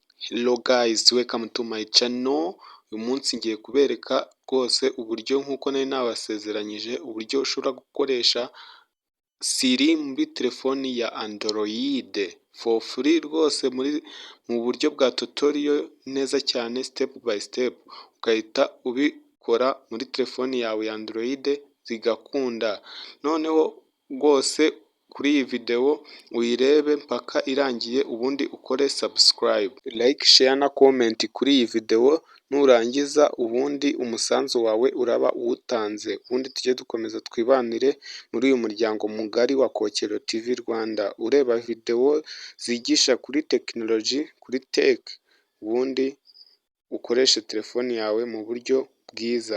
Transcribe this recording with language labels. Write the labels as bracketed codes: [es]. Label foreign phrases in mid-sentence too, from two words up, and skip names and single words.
[en] Hello guys, welcome to my channel. [rw] Uyu munsi ngiye kubereka rwose uburyo nk'uko nari nabasezeranyije, uburyo ushobora gukoresha Siri muri telefoni ya Android [en] for free [rw] rwose mu buryo bwa tutorial neza cyane [en] step by step, [rw] ugahita ubikora muri telefoni yawe ya Android zigakunda. Noneho rwose kuri iyi video uyirebe mpaka irangiye, ubundi ukore [en] subscribe, like, share [rw] na comment kuri iyi video. Nurangiza ubundi umusanzu wawe uraba uwutanze, ubundi tujye dukomeza twibanire muri uyu muryango mugari wa Kokero TV Rwanda, ureba video zigisha kuri technology, kuri tech, ubundi ukoreshe telefoni yawe mu buryo bwiza.